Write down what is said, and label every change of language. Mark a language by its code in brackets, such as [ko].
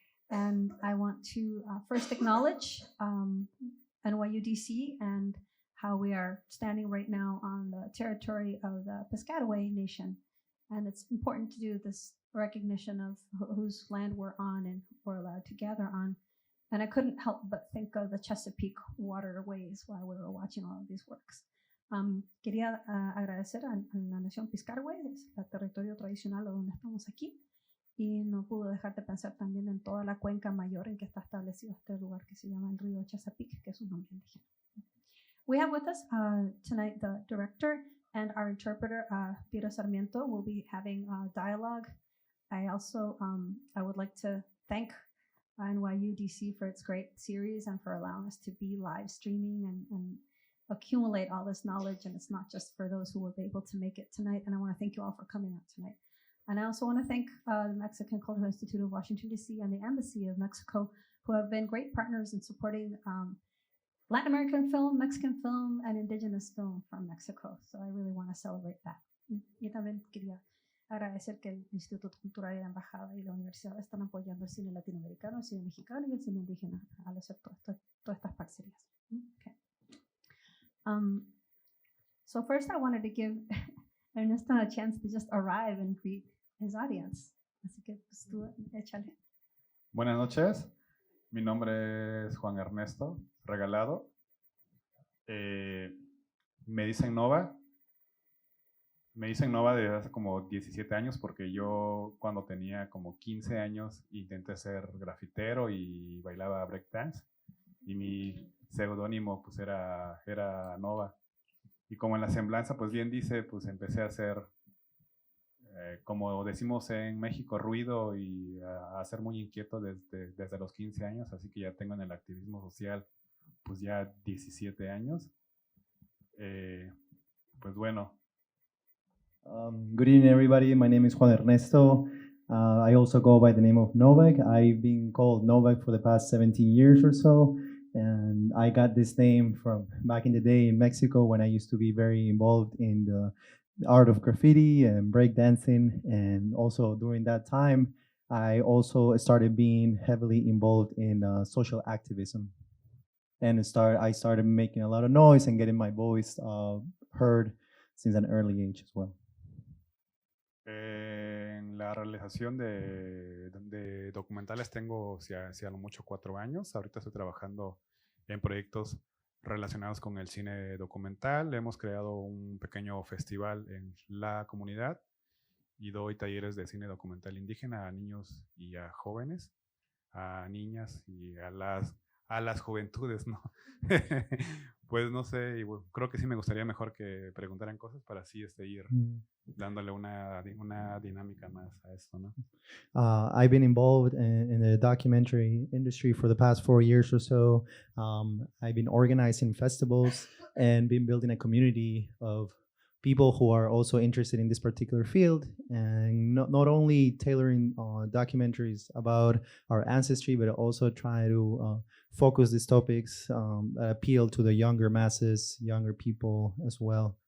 [en] And I want to first acknowledge NYUDC and how we are standing right now on the territory of the Piscataway Nation. And it's important to do this recognition of whose land we're on and we're allowed to gather on. And I couldn't help but think of the Chesapeake waterways while we were watching all of these works. [es] Quería agradecer a la nación Piscataway, es el territorio tradicional donde estamos aquí. Y no puedo dejar de pensar también en toda la cuenca mayor en que está establecido este lugar que se llama el río Chesapeake, que es un nombre indígena. [en] We have with us tonight the director and our interpreter, Piro Sarmiento, will be having a dialogue. I also I would like to thank NYU DC for its great series and for allowing us to be live streaming and accumulate all this knowledge. And it's not just for those who were able to make it tonight. And I want to thank you all for coming out tonight. And I also want to thank the Mexican Cultural Institute of Washington, D.C. and the Embassy of Mexico, who have been great partners in supporting Latin American film, Mexican film, and indigenous film from Mexico. So I really want to celebrate that. [es] Y también quería agradecer que el Instituto Cultural y la Embajada y la Universidad están apoyando el cine latinoamericano, el cine mexicano y el cine indígena al hacer todas estas parcerías. [en] Okay. So first I wanted to give Ernesto a chance to just arrive and greet his audience. [es] Así que pues tú échale. Buenas noches, mi nombre es Juan Ernesto Regalado. Me dicen Nova. Me dicen Nova desde hace como 17 años porque yo cuando tenía como 15 años intenté ser grafitero y bailaba breakdance y mi seudónimo pues era Nova. Y como en la semblanza pues bien dice, pues empecé a hacer, como decimos en México, ruido y a ser muy inquieto desde los 15 años, así que ya tengo en el activismo social pues ya 17 años. Pues bueno. [en] Good evening, everybody. My name is Juan Ernesto. I also go by the name of Novak. I've been called Novak for the past 17 years or so. And I got this name from back in the day in Mexico when I used to be very involved in the art of graffiti and breakdancing. And also during that time, I also started being heavily involved in social activism. And I started making a lot of noise and getting my voice heard since an early age as well. [es] En la realización de documentales tengo, si a lo mucho, 4 años. Ahorita estoy trabajando en proyectos relacionados con el cine documental. Hemos creado un pequeño festival en la comunidad y doy talleres de cine documental indígena a niños y a jóvenes, a niñas y a las juventudes, ¿no? Pues no sé, creo que sí me gustaría mejor que preguntaran cosas para así ir dándole una dinámica más a esto, ¿no? [en] I've been involved in the documentary industry for the past 4 years or so. I've been organizing festivals and been building a community of people who are also interested in this particular field, and not only tailoring documentaries about our ancestry, but also try to focus these topics that appeal to the younger masses, younger people as well.